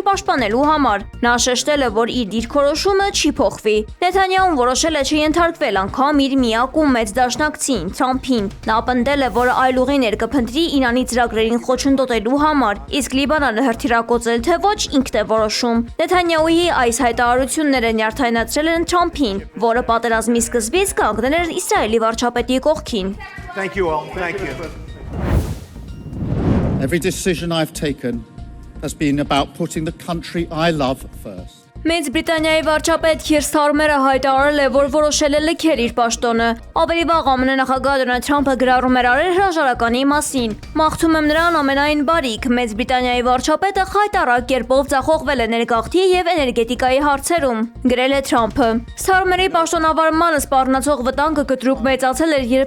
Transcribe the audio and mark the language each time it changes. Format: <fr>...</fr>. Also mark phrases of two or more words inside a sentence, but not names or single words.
<hy>պաշտպանելու համար։ Նա շեշտել է, որ իր դիրքորոշումը չի փոխվի։ Նեթանյահուն որոշել է չենթարկվել անգամ իր միակ ու մեծ դաշնակցին Թրամփին։ Նա պնդել է, որ այլ ուղիներ կփնտրի Իրանի ծրագրերին խոչընդոտելու համար, իսկ Լիբանանը հրթիռակոծել թե ոչ ինքն է որոշում։ Նեթանյահուի այս հայտարարությունները նյարդայնացրել են Թրամփին, որը պատերազմի սկզբից կանգնել էր Իսրայելի վարչապետի կողքին։</hy> <en>Thank you all. Thank you. Every decision I've taken has been about putting the country I love first.</en> <hy>Մեծ Բրիտանիայի վարչապետ Քիր Սթարմերը հայտարարել է, որ որոշել է լքել իր պաշտոնը։ Ավելի վաղ ԱՄՆ նախագահ Դոնալդ Թրամփը գրառում էր արել հրաժարականի մասին։ Մաղթում եմ նրան ամենայն բարիք։ Մեծ Բրիտանիայի վարչապետը խայտառակ կերպով ձախողվել է ներգաղթի եւ էներգետիկայի հարցերում, գրել է Թրամփը։ Սթարմերի պաշտոնավարմանը սպառնացող վտանգը կտրուկ մեծացել էր, երբ</hy>